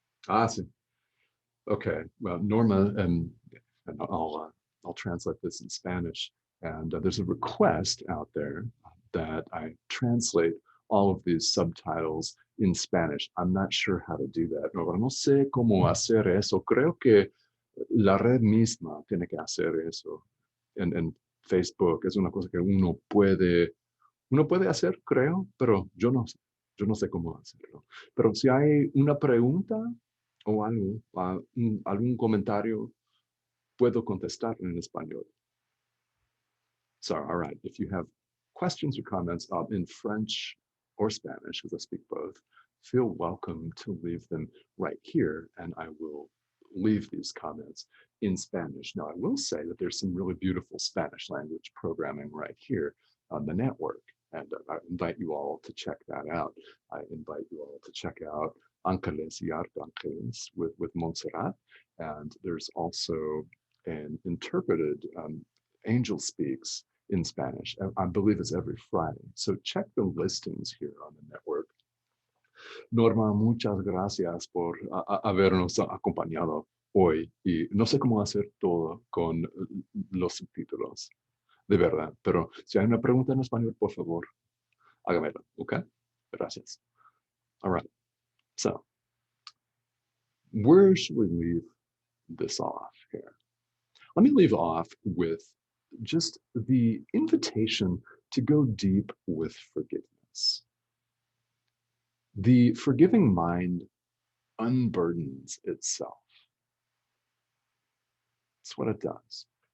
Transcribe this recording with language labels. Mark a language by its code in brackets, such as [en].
[es] Sí. [en] Okay, well, Norma, and I'll translate this in Spanish. And there's a request out there that I translate all of these subtitles in Spanish. I'm not sure how to do that. [es] No sé cómo hacer eso. Creo que la red misma tiene que hacer eso. En Facebook es una cosa que uno puede hacer, creo, pero yo no sé cómo hacerlo. Pero si hay una pregunta o algo, algún comentario, puedo contestar en español. [en] So, all right, if you have questions or comments in French or Spanish, because I speak both, feel welcome to leave them right here, and I will leave these comments in Spanish. Now, I will say that there's some really beautiful Spanish language programming right here on the network, and I invite you all to check that out. I invite you all to check out Ángeles y Arcángeles with Montserrat, and there's also an interpreted Angel Speaks in Spanish. I believe it's every Friday. So check the listings here on the network. [es] Norma, muchas gracias por habernos acompañado hoy. Y no sé cómo hacer todo con los subtítulos, de verdad. Pero si hay una pregunta en español, por favor, hágamela, ¿ok? Gracias. [en] All right. So, where should we leave this off here? Let me leave off with just the invitation to go deep with forgiveness. The forgiving mind unburdens itself. That's what it does.